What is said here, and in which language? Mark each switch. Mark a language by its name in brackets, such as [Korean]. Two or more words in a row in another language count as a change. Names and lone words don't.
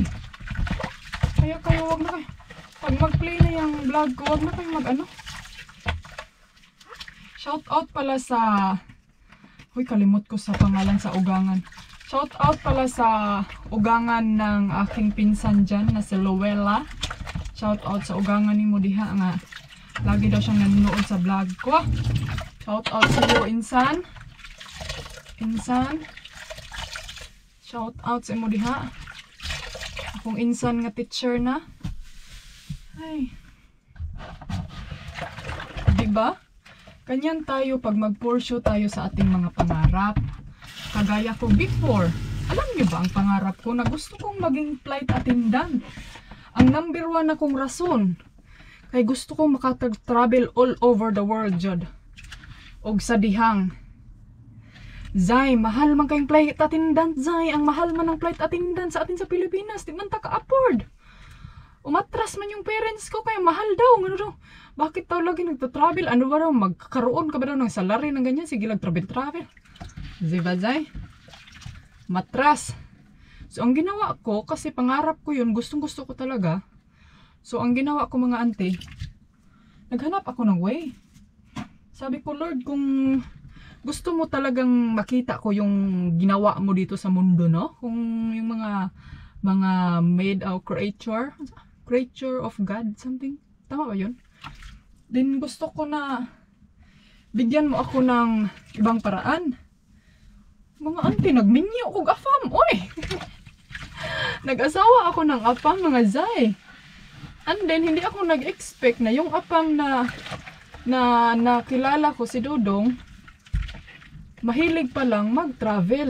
[Filipino] Kaya kayo, wag na kayo. Pag mag-play na yung vlog ko, wag na kayong mag-ano. Shout out pala sa... [Cebuano] Uy, kalimot ko sa pangalan sa ugangan. [Filipino] Shout out pala sa ugangan ng aking pinsan dyan na si Luella. [Cebuano] Shout out sa ugangan ni mo diha nga. [Filipino] Lagi daw siyang nanonood sa vlog ko. Shout out sa iyo, Insan. Insan. [Cebuano] Shout out sa imo diha. Akong Insan nga teacher na. [Filipino] Ay. Diba? Ganyan tayo pag mag-pursue tayo sa ating mga pangarap. Kagaya ko before. Alam niyo ba ang pangarap ko na gusto kong maging flight attendant? [Cebuano] Ang number 1 akong rason. Kay gusto kong makatag-travel [English] all over the world, [Cebuano] Jod. Og sa dihang. Zay, mahal man kayong flight attendant, Zay. [Filipino] Ang mahal man ng flight attendant sa atin sa Pilipinas. [Cebuano] Di man ta ka-afford. [Filipino] Umatras man yung parents ko kaya mahal daw. Ano daw? Bakit daw lagi nagta-travel? Ano ba daw? Magkakaroon ka ba daw ng salary ng ganyan? Sige lang, travel. Diba, Zay? Matras. So, ang ginawa ko, kasi pangarap ko yun, gustong-gusto ko talaga. So, ang ginawa ko mga auntie, naghanap ako ng way. Sabi ko, Lord, kung gusto mo talagang makita ko yung ginawa mo dito sa mundo, no? Kung yung mga [English] made of creature of God, [Filipino] something. Tama ba yun? Then gusto ko na bigyan mo ako ng ibang paraan. [Cebuano] Mga auntie, nagminyo ko afam, oy! [Filipino] Nag-asawa ako ng apam, mga Zay. [English] And then, [Filipino] hindi ako nag-expect na yung apam na nakilala ko si Dodong, mahilig pa lang mag-travel.